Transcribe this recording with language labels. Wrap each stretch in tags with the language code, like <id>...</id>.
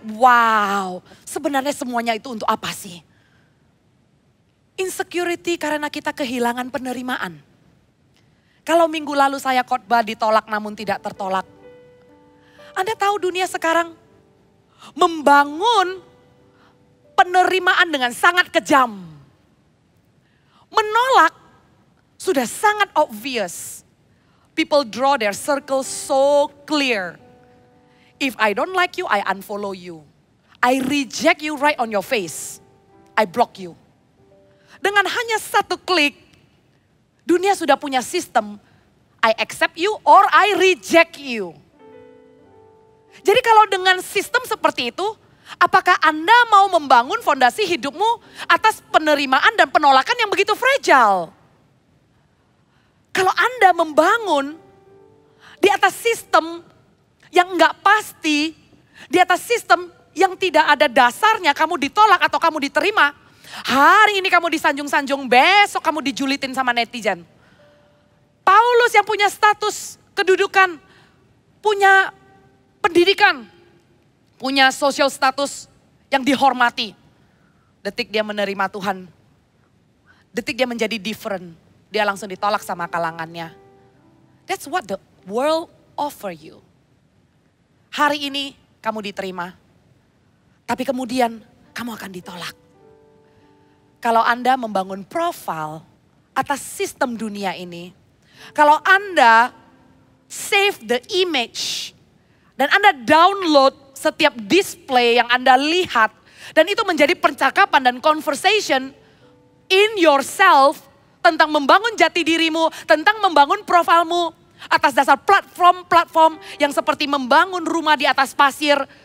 <id>Wow, sebenarnya semuanya itu untuk apa sih? Insecurity karena kita kehilangan penerimaan. Kalau minggu lalu saya khotbah ditolak namun tidak tertolak. Anda tahu dunia sekarang membangun penerimaan dengan sangat kejam. Menolak sudah sangat obvious.</id> <en>People draw their circle so clear. If I don't like you, I unfollow you. I reject you right on your face. I block you.</en> <id>Dengan hanya satu klik, dunia sudah punya sistem.</id> <en>I accept you or I reject you.</en> <id>Jadi kalau dengan sistem seperti itu, apakah Anda mau membangun fondasi hidupmu atas penerimaan dan penolakan yang begitu fragile? Kalau Anda membangun di atas sistem yang enggak pasti, di atas sistem yang tidak ada dasarnya, kamu ditolak atau kamu diterima, hari ini kamu disanjung-sanjung, besok kamu dijulitin sama netizen. Paulus yang punya status kedudukan, punya pendidikan, punya social status yang dihormati. Detik dia menerima Tuhan, detik dia menjadi different, dia langsung ditolak sama kalangannya.</id> <en>That's what the world offer you.</en> <id>Hari ini kamu diterima, tapi kemudian kamu akan ditolak. Kalau Anda membangun profil atas sistem dunia ini, kalau Anda</id> <en>save the image</en> <id>dan Anda download setiap display yang Anda lihat, dan itu menjadi percakapan dan</id> <en>conversation in yourself</en> <id>tentang membangun jati dirimu, tentang membangun profilmu atas dasar platform-platform yang seperti membangun rumah di atas pasir.</id>